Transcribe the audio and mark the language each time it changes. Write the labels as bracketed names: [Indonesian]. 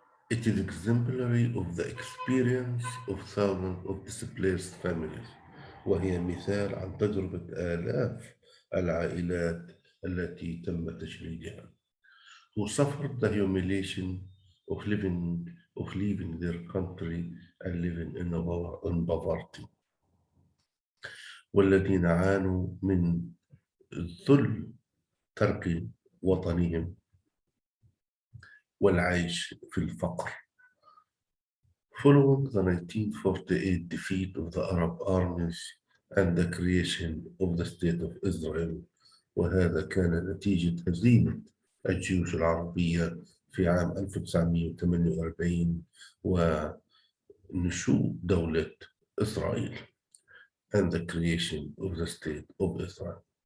[English] It is exemplary of the experience of thousands of displaced families. [Arabic] وهي مثال عن تجربة آلاف العائلات التي تم تشريدها. [English] Who suffered the humiliation of leaving their country and living in poverty. [Arabic] والذين عانوا من ذل ترك وطنهم والعيش في الفقر. [English] Following the 1948 defeat of the Arab armies and the creation of the State of Israel، [Arabic] وهذا كان نتيجة هزيمة الجيوش العربية في عام 1948 ونشوء دولة إسرائيل [English] and the creation of the State of Israel.